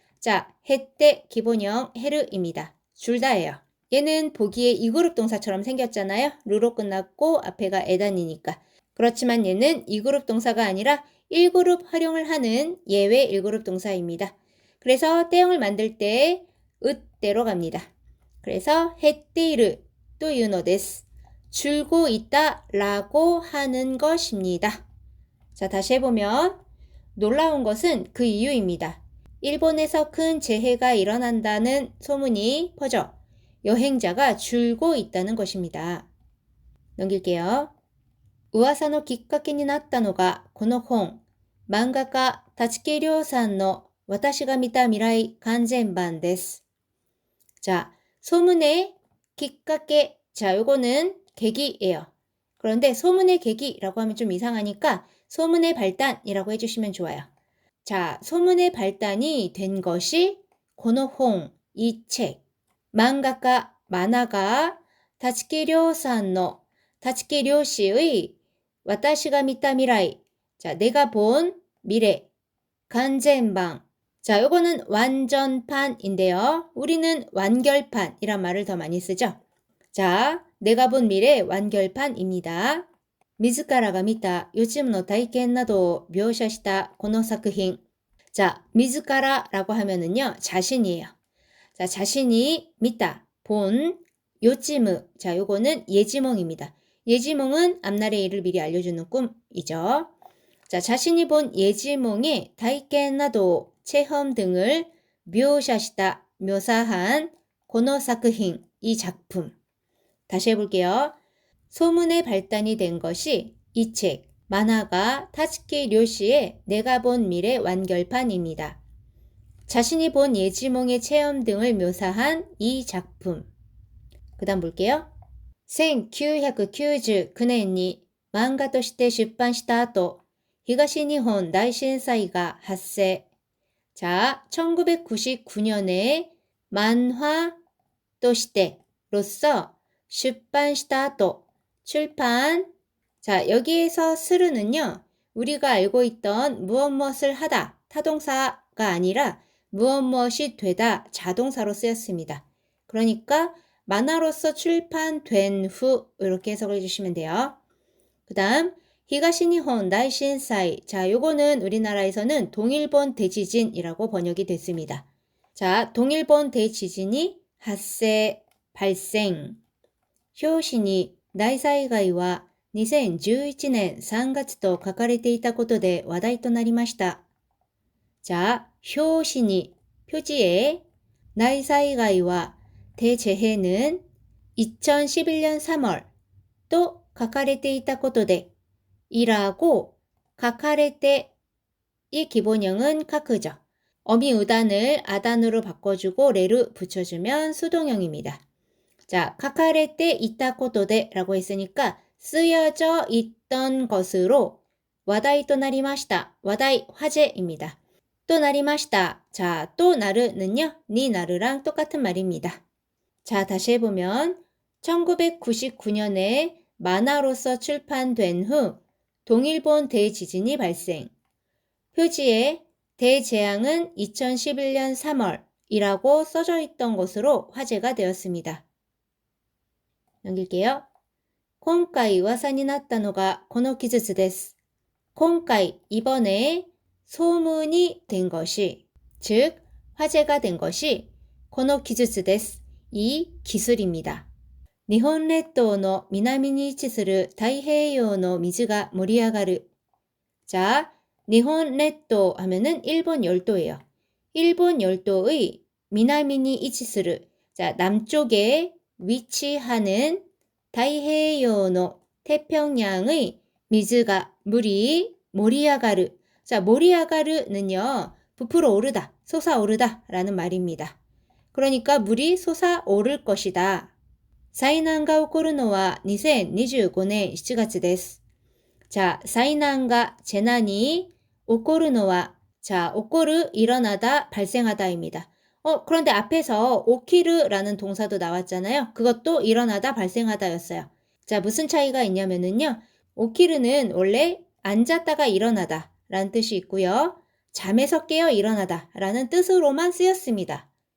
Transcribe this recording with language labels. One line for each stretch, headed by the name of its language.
Korean: 자, 減って 기본형 減る입니다. 줄다예요. 얘는 보기에 이그룹 동사처럼 생겼잖아요. 루로 끝났고 앞에가 에단이니까. 그렇지만 얘는 이그룹 동사가 아니라 1그룹 활용을 하는 예외 1그룹 동사입니다. 그래서 때형을 만들 때 으대로 갑니다.
Japanese: 그래서 減っているというのです.
Korean: 줄고 있다 라고 하는 것입니다. 자, 다시 해보면 놀라운 것은 그 이유입니다. 일본에서 큰 재해가 일어난다는 소문이 퍼져 여행자가 줄고 있다는 것입니다. 넘길게요.
Japanese: 噂のきっかけになったのがこの本、漫画家立木亮さんの私が見た未来完全版です.
Korean: 자, 소문의 기까게, 자, 요거는 계기예요. 그런데 소문의 계기라고 하면 좀 이상하니까 소문의 발단이라고 해주시면 좋아요. 자, 소문의 발단이 된 것이 고노홍, 이 책, 만가가, 만화가 다치키료산노, 다치키료 씨의 와타시가 미타 미라이, 자, 내가 본 미래, 간젠방, 자, 요거는 완전판인데요. 우리는 완결판이란 말을 더 많이 쓰죠. 자, 내가 본 미래 완결판입니다.
Japanese: 自らが見た予知夢の体験などを描写したこの作品.
Korean: 자, 自ら라고 하면은요, 자신이에요. 자, 자신이 미타, 본, 요지무. 자, 요거는 예지몽입니다. 예지몽은 앞날의 일을 미리 알려주는 꿈이죠. 자, 자신이 본 예지몽의体験 나도, 체험 등을 묘사시다, 묘사한
Japanese: この作品,
Korean: 이 작품. 다시 해볼게요. 소문의 발단이 된 것이 이 책, 만화가 타츠키 료시의 내가 본 미래 완결판입니다. 자신이 본 예지몽의 체험 등을 묘사한 이 작품. 그 다음 볼게요.
Japanese: 1999年に漫画として出版した後、東日本大震災が発生.
Korean: 자, 1999년에 만화 として로서
Japanese: 出版した後,
Korean: 출판. 자, 여기에서 스르는요, 우리가 알고 있던 무엇무엇을 하다, 타동사가 아니라 무엇무엇이 되다, 자동사로 쓰였습니다. 그러니까 만화로서 출판된 후 이렇게 해석을 해주시면 돼요. 그 다음 히가시니혼 다이신사이. 자, 요거는 우리나라에서는 동일본 대지진이라고 번역이 됐습니다. 자, 동일본 대지진이発生, 발생.
Japanese: 表紙に大災害は2011年3月と書かれていたことで話題となりました.
Korean: 자,
Japanese: 表紙に
Korean: 표지에
Japanese: 大災害は
Korean: 대재해는 2011년 3월 또
Japanese: 書かれていたことで
Korean: 이라고 書かれて이 기본형은 카크죠. 어미우단을 아단으로 바꿔주고 레를 붙여주면 수동형입니다. 자,
Japanese: 書かれていたことで
Korean: 라고 했으니까 쓰여져 있던 것으로
Japanese: 話題となりました.
Korean: 話題, 화제입니다. 또
Japanese: なりました.
Korean: 자, 또 나르는요, 니 나르랑 똑같은 말입니다. 자, 다시 해보면 1999년에 만화로서 출판된 후 동일본 대지진이 발생. 표지에 대재앙은 2011년 3월이라고 써져 있던 것으로 화제가 되었습니다. 넘길게요.
Japanese: 今回噂になったのがこの記述です.
Korean: 今回, 이번에 소문이 된 것이, 즉 화제가 된 것이
Japanese: この記述です.
Korean: 이 기술입니다.
Japanese: 日本列島の南に位置する太平洋の水が盛り上がる.
Korean: 자, 일본列島 하면은 일본 열도예요. 일본 열도의
Japanese: 南に位置する.
Korean: 자, 남쪽에 위치하는
Japanese: 太平洋の
Korean: 태평양의 미즈가 물이 모리아가르. 자, 모리아가르는요, 부풀어 오르다, 솟아오르다 라는 말입니다. 그러니까 물이 솟아오를 것이다.
Japanese: 災難が起こるのは2025年7月です。
Korean: 자,
Japanese: 災難が
Korean: 재난이
Japanese: 起こるのは
Korean: 자, 起こる, 일어나다, 발생하다입니다. 그런데 앞에서 起きる라는 동사도 나왔잖아요. 그것도 일어나다, 발생하다였어요. 자, 무슨 차이가 있냐면은요. 起きる는 원래 앉았다가 일어나다 라는 뜻이 있고요. 잠에서 깨어 일어나다 라는 뜻으로만 쓰였습니다.